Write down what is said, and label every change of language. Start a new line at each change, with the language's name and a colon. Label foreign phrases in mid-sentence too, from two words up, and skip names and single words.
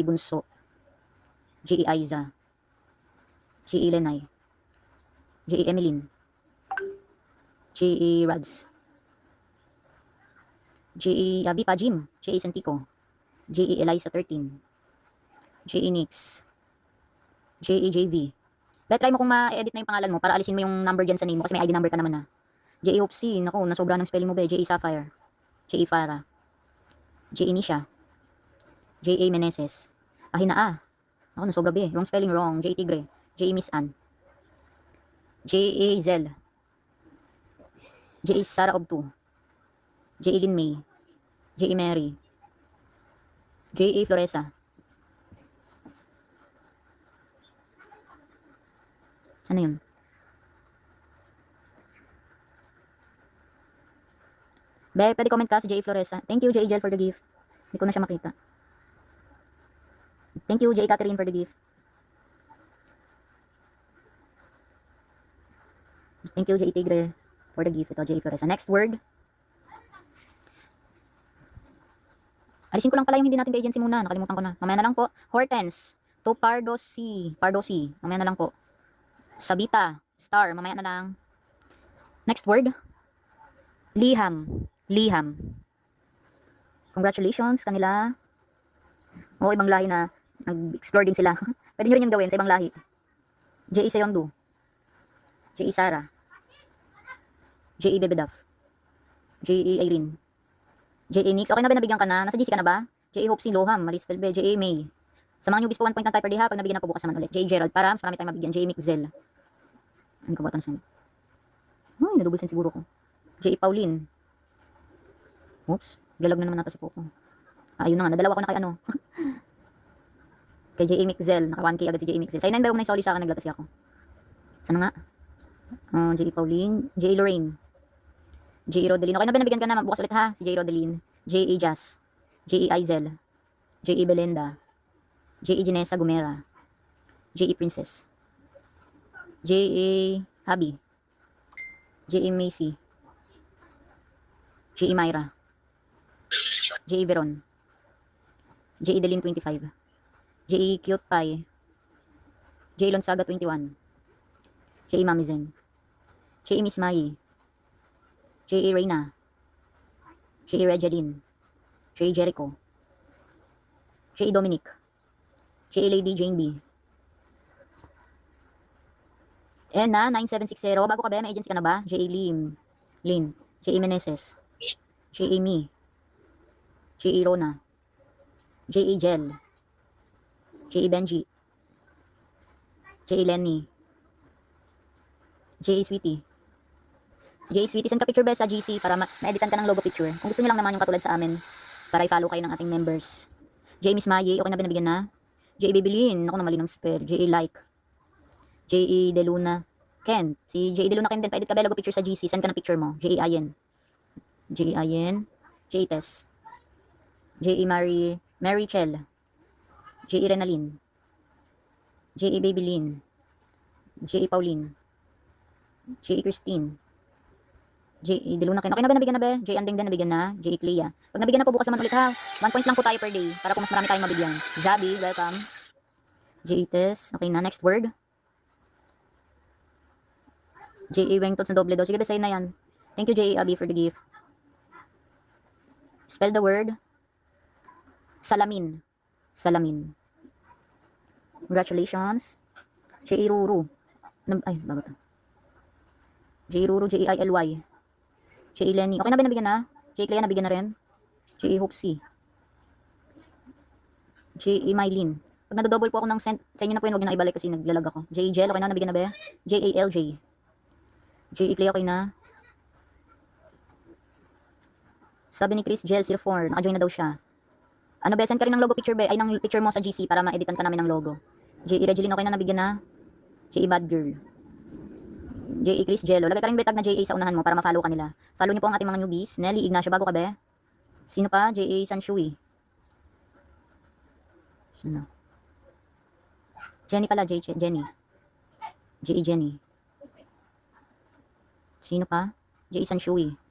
Filipino: Bunso, J.A. Aiza, J.A. Lenay, J.A. Emeline, J.A. Rads, J.A. Abipa Jim, J.A. Santico, J.A. Eliza 13, J.A. Nix, J.A. JV. Bet, try mo kung ma-edit na yung pangalan mo para alisin mo yung number dyan sa name mo kasi may ID number ka naman na. J.A. Hopsy, naku, nasobra ng spelling mo ba. J.A. Sapphire, J.A. Farah, J.A. Nisha, J.A. Meneses, Ahina A. Ako, nasobra ba.
English: Wrong spelling, wrong.
Filipino: J.A. Tigre, J.A. Miss Ann, J.A. Zel, J.A. Sara Obtu, J.A. Lin May, J.A. Mary, J.A. Floresa. Ano yun? Be, pwede comment ka si J.A. Floresa.
English: Thank you,
Filipino: J.A. Jel,
English: for the gift.
Filipino: Hindi ko na siya makita.
English: Thank you, J.A. Catherine, for the gift. Thank you, J.A. Tigre, for the gift.
Filipino: Ito,
English: J.A. Floresa. Next word.
Filipino: Alisin ko lang pala yung hindi natin ka-agency muna. Nakalimutan ko na. Mamaya na lang po. Hortense. To Pardosi. Pardosi. Mamaya na lang po. Sabita. Star. Mamaya na lang.
English: Next word.
Filipino: Liham. Liham. Congratulations kanila. Oo, ibang lahi na nag-explore din sila. Pwede nyo rin yung gawin sa ibang lahi. J.E. Sayondu. J.E. Sara. J.E. Bebedaf. J.E. Irene. J.A. Nix. Okay na ba, nabigyan ka na? Nasa GC ka na ba? J.A. Hopsy Loham. Maris Pelbe. J.A. May. Sa mga newbies po, 1 point lang tayo
English: per day
Filipino: ha. Pag nabigyan na po, bukas naman ulit. J.A. Gerald. Para mas marami tayong mabigyan. J.A. Mixzel. Ano ka ba ito na send? Ay, nadouble send siguro ko. J.A. Pauline. Oops. Lalag na naman nato si Popo. Ayun na nga. Nadalawa ko na kay ano. Kay J.A. Mixzel. Naka 1K agad si J.A. Mixzel. Sa 9 ba yung solid sa akin, naglatas ako. Sana nga. J.A. Pauline. J.A. Lorraine. J.A. Rodeline. Okay na ba, nabigyan ka na? Bukas ulit ha. Si J.A. Rodeline. J.A. Jazz. J.A. Aizel. J.A. Belenda. J.A. Janessa Gumera. J.A. Princess. J.A. Habi. J.A. Macy. J.A. Myra. J.A. Veron. J.A. Delin 25. J.A. Cute Pie. J.A. Lonsaga 21. J.A. Mamizen. J.A. Miss Mai. J.A. Reyna. J.A. Regeline. J.A. Jericho. J.A. Dominic. J.A. Lady Jane B. Ena 9760. Bago ka ba? May agency ka na ba? J.A. Lim. Lin. J.A. Meneses. J.A. Me, J.A. Rona, J.A. Jel, J.A. Benji, J.A. Lenny, J.A. Sweetie. Si J.A. Sweetie, send ka picture ba sa GC para ma-editan ka ng
English: logo picture.
Filipino: Kung gusto niyo lang naman yung katulad sa amin, para i-follow kayo ng ating members. J.A. Miss Maye, okay na binabigyan na? J.A. Babylin, ako na mali ng spell. J.A. Like, J.A. De Luna, Ken, si J.A. De Luna Ken din, pa-edit ka ba
English: logo picture
Filipino: sa GC, send ka ng picture mo. J.A. Ayen, J.A. Ayen, J.A. Tess, J.A. Mary Chell, J.A. Renalyn, J.A. Babylin, J.A. Pauline, J.A. Christine, J.A. De Luna Ken. Okay na ba nabigyan na ba? J.A. Anding din nabigyan na. J.A. Clea. Pag nabigyan na po bukas naman ulit ha. 1 point lang po tayo
English: per day
Filipino: para po mas marami tayong mabigyan. Zabi, welcome. J.A. Tess. Okay na.
English: Next word.
Filipino: J.A. Wengtot sa doble daw. Sige ba, say na yan.
English: Thank you J.A. Abby for the gift. Spell the word.
Filipino: Salamin. Salamin. Congratulations. J.A. Ruru. Ay, bago to. J.A. Ruru, J.A. Ily. J.A. Lenny. Okay na ba nabigyan na? J.A. Clea nabigyan na rin. J.A. Hoopsy. J.A. Mylene. Pag nadodouble po ako ng send, sa inyo na po yun, huwag nyo na ibalik kasi naglalag ako. J.A. Jel, okay na, nabigyan na ba? J.A. LJ. J.A. Clea, okay na. Sabi ni Chris Jel 04, naka-join na daw siya. Ano ba, send ka rin ng
English: logo picture
Filipino: ba? Ay, ng picture mo sa GC para ma-editan ka namin ng logo. J.A. Regeline, okay na, nabigyan na. J.A. Bad Girl. J.A. Chris Jello. Lagay ka rin betag na J.A. sa unahan mo para ma-follow ka nila. Follow niyo po ang ating mga newbies. Nelly Ignacio, bago ka ba? Sino pa? J.A. Sanshui. Sino? Jenny pala, Jenny. J.A. Jenny. Sino pa? J.A. Sanshui.